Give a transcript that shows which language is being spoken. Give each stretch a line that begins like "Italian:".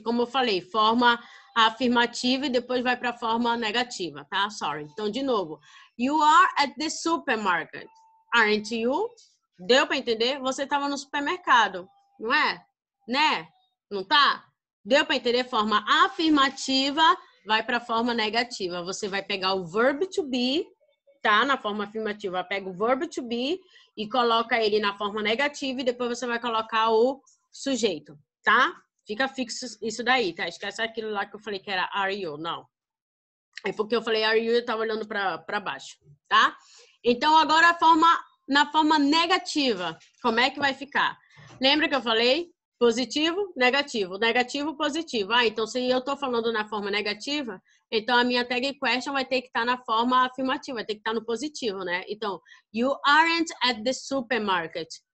Portuguese: Como eu falei, forma afirmativa e depois vai para a forma negativa, tá?
English: Sorry.
Portuguese: Então, de novo.
English: You are at the supermarket. Aren't you?
Portuguese: Deu para entender? Você estava no supermercado, não é? Né? Não tá? Deu para entender? Forma afirmativa vai para a forma negativa. Você vai pegar o verb to be, tá? Na forma afirmativa, pega o verb to be e coloca ele na forma negativa e depois você vai colocar o sujeito, tá? Fica fixo isso daí, tá? Esquece aquilo lá que eu falei que era
English: are you,
Portuguese: não. É porque eu falei
English: are you
Portuguese: e eu tava olhando para baixo, tá? Então, agora na forma negativa, como é que vai ficar? Lembra que eu falei? Positivo, negativo. Negativo, positivo. Ah, então se eu tô falando na forma negativa, então a minha tag question vai ter que estar na forma afirmativa, vai ter que estar no positivo, né?
English: Então, you aren't at the supermarket.